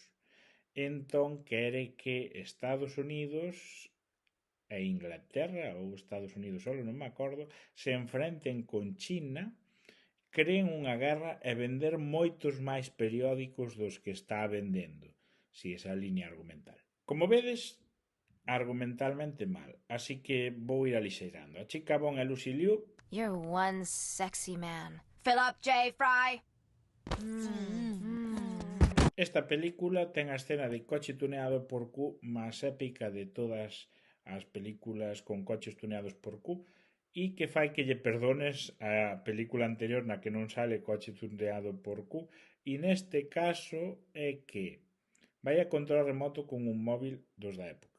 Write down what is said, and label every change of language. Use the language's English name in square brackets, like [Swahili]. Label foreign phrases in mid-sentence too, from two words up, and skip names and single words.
[Galician] Entón quere que Estados Unidos e Inglaterra ou Estados Unidos solo, non me acordo, se enfrenten con China, creen unha guerra e vender moitos máis periódicos dos que está vendendo. Si, esa liña argumental. Como vedes, argumentalmente mal, así que vou ir alixeirando. A chica Bon e Lucy Liu. [English] You're one sexy man. Fill up, J. Fry. [Galician] Esta película ten a escena de coche tuneado por Q máis épica de todas as películas con coches tuneados por Q e que fai que lle perdones a película anterior na que non sale coche tuneado por Q, e neste caso é que vai a control remoto con un móvil dos da época.